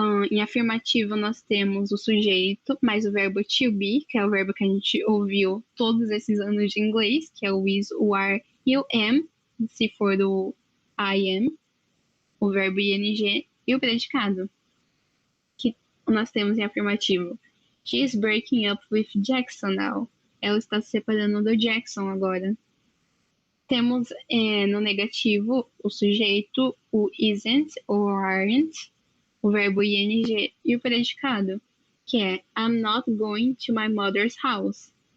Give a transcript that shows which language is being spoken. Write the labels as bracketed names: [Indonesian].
[Portuguese] Em afirmativo, nós temos o sujeito, mais o verbo to be, que é o verbo que a gente ouviu todos esses anos de inglês, que é o is, o are e o am, se for do I am, o verbo ing e o predicado, que nós temos em afirmativo. [English] She is breaking up with Jackson now. [Portuguese] Ela está se separando do Jackson agora. Temos no negativo o sujeito, o isn't ou aren't, o verbo ing e o predicado, que é [English] I'm not going to my mother's house.